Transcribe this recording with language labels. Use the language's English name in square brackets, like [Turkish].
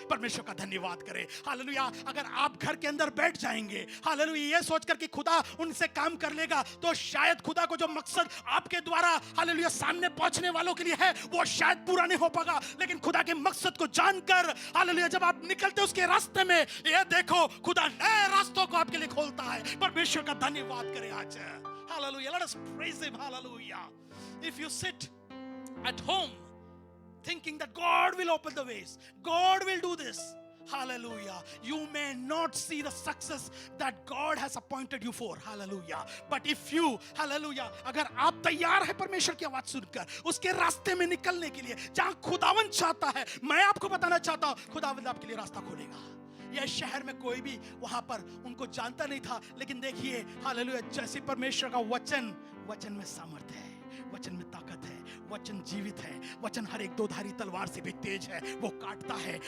[Hindi] परमेश्वर का धन्यवाद करें। हालेलुया। अगर आप घर के अंदर बैठ जाएंगे हालेलुया ये सोचकर कि खुदा उनसे काम कर लेगा, तो शायद खुदा को जो मकसद आपके द्वारा हालेलुया सामने पहुंचने वालों के लिए है वो शायद पूरा नहीं हो पाएगा। लेकिन खुदा के मकसद को जानकर हालेलुया जब आप निकलते उसके रास्ते में, ये देखो खुदा नए रास्तों को आपके लिए खोलता है। परमेश्वर का धन्यवाद करें आज। [English] Hallelujah. Let us praise him. Hallelujah. If you sit at home thinking that God will open the ways, God will do this, hallelujah, you may not see the success that God has appointed you for. Hallelujah. But if you, hallelujah, [Hindi] अगर आप तैयार है परमेश्वर की आवाज सुनकर उसके रास्ते में निकलने के लिए जहां खुदावंत चाहता है, मैं आपको बताना चाहता हूं खुदावंत आपके लिए रास्ता खोलेगा। यह शहर में कोई भी वहां पर उनको जानता नहीं था, लेकिन देखिए हालेलुया जैसे परमेश्वर का वचन में सामर्थ है, वचन में ताकत है, वचन जीवित है, वचन हर एक दो धारी तलवार से भी तेज है, वो काटता है।